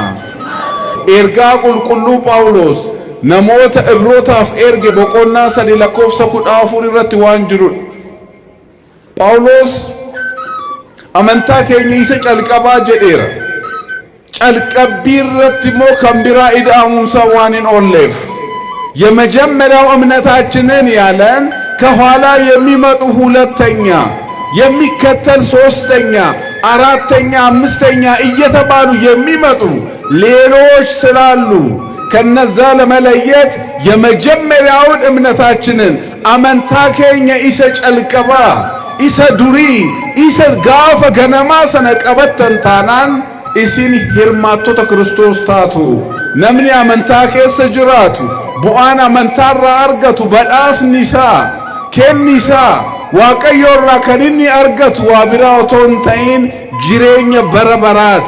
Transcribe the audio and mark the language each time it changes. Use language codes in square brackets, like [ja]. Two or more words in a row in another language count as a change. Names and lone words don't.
[om] Ergaa qulqulluu Phaawulos namoota Ibrootaaf erge boqonnaa 3 lakkoofsa 14 irratti waan jirudha. Phaawulos amantaa keenya isa calqabaa jedheera. Calqabbii irratti immoo kan biraa ida'amuunsa waan hin oolleef [am] የመጀመሪያው እምነታችንን ያለን ከኋላ የሚመጡ ሁለተኛ የሚከተል ሶስተኛ አራተኛ አምስተኛ እየተባሉ የሚመጡ ሌሎች ስላሉ ከነዛ ለመለየት የመጀመሪያውን እምነታችንን [om] አመንታ keenya isa calqaba isa duri isa gaafa ganama sana qabattan taanaan isin hirmaattota Kiristoos taatu. Namni amantaa keessa jiraatu bu'aan amantaarraa argatu badhaasni isaa kenni isaa Waaqayyo irraa kan inni argatu waa biraa otoo hin ta'in jireenya bara baraati.